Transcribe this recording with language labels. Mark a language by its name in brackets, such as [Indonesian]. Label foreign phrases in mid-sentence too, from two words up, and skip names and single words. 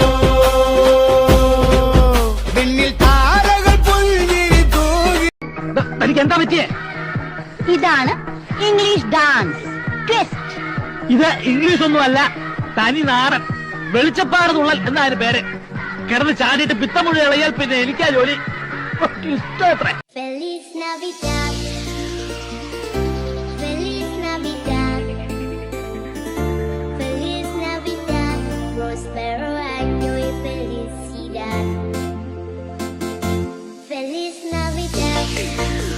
[Malayalam] പിന്നിൽ താരകൾ പുൽകിരി തൂകി. തനിക്ക് എന്താ പറ്റിയേ? [English] ഇതാണ് English dance twist. [Malayalam] ഇത് ഇംഗ്ലീഷ് ഒന്നും അല്ല, തനി നാടൻ വെളിച്ചപ്പാട് തുള്ളൽ എന്നാണ് പേര്. കിടന്ന് ചാടിയിട്ട് പിത്തം മുഴുവൻ ഇളയാൽ പിന്നെ എനിക്കാ ജോലി. ഇഷ്ടമത്രേ. [Spanish] Feliz Navidad, Feliz Navidad, Feliz Navidad, prospero año y felicidad. Feliz Navidad.